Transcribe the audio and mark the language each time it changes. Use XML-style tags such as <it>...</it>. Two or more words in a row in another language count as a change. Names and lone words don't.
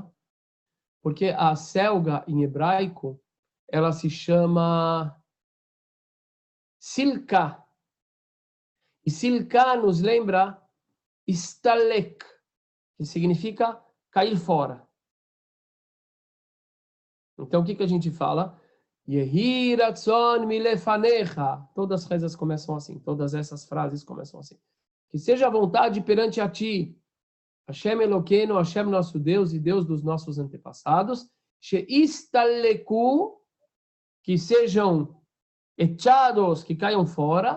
<pt>Porque a selga, em hebraico, ela se chama silka. E silka nos lembra istalek, que significa cair fora. Então, o que a gente fala?</pt> <he>יהי רצון מלפניך.</he> <pt>Todas as rezas começam assim. Todas essas frases começam assim. Que seja a vontade perante a ti.</pt> <he>השם אלוקינו,</he> <pt>Hashem nosso Deus e Deus dos nossos antepassados. Sheistaleku. Que sejam echados, que caiam fora.</pt>